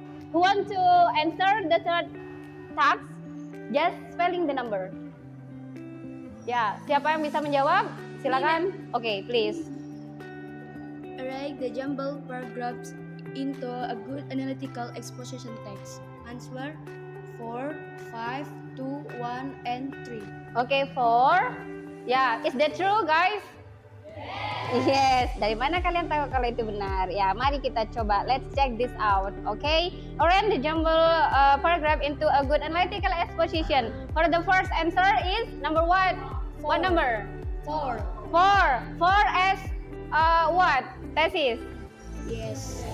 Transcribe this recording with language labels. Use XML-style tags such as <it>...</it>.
<en>Who want to answer the third task? Just spelling the number.</en> <id>Ya, siapa yang bisa menjawab? Silakan.</id> <en>Okay, please. Arrange the jumbled paragraphs into a good analytical exposition text. Answer 4, 5, 2, 1, and 3. Okay, 4. Ya, is that true, guys?</en> <id>Yes, dari mana kalian tahu kalau itu benar? Ya, mari kita coba.</id> <en>Let's check this out, okay? Arrange the jumble paragraph into a good analytical exposition. For the first answer is number what? What number? 4. 4. 4 as what? Thesis? Yes.</en>